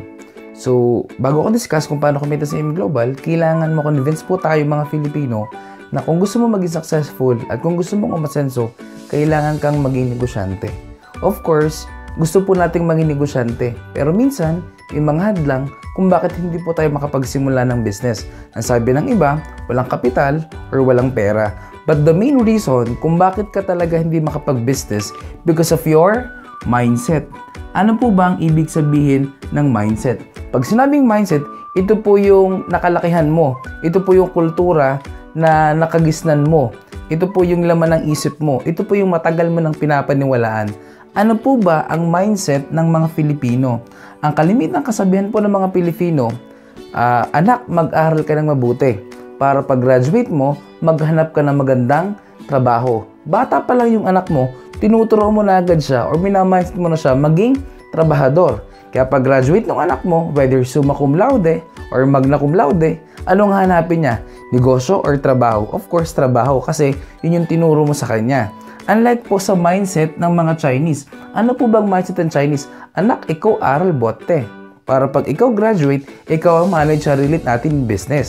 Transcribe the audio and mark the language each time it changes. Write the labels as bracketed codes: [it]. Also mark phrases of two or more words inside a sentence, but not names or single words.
[tl] So, bago ko discuss kung paano kumita sa AIM Global, kailangan ma-convince po tayo mga Filipino na kung gusto mo maging successful at kung gusto mong umasenso, kailangan kang maging negosyante. [en] Of course, [tl] gusto po nating maging negosyante, pero minsan, may mga hadlang kung bakit hindi po tayo makapagsimula ng business. Ang sabi ng iba, walang kapital or walang pera. [en] But the main reason [tl] kung bakit ka talaga hindi makapag-business [en] because of your mindset. [tl] Ano po ba ang ibig sabihin ng mindset? Pag sinabing mindset, ito po yung nakalakihan mo. Ito po yung kultura na nakagisnan mo. Ito po yung laman ng isip mo. Ito po yung matagal mo nang pinapaniwalaan. Ano po ba ang mindset ng mga Filipino? Ang kalimitang kasabihan po ng mga Pilipino, anak, mag-aral ka ng mabuti. Para pag-graduate mo, maghanap ka ng magandang trabaho. Bata pa lang yung anak mo, tinuturo mo na agad siya or minamindset mo na siya maging trabahador. Kaya pag-graduate ng anak mo, [la] whether summa cum laude or magna cum laude, [tl] anong hanapin niya? Negosyo or trabaho? [en] Of course, [tl] trabaho kasi yun yung tinuro mo sa kanya. Unlike po sa mindset ng mga Chinese. Ano po bang mindset ng Chinese? Anak, ikaw aral bote. Para pag ikaw graduate, ikaw ang manage sarili natin business.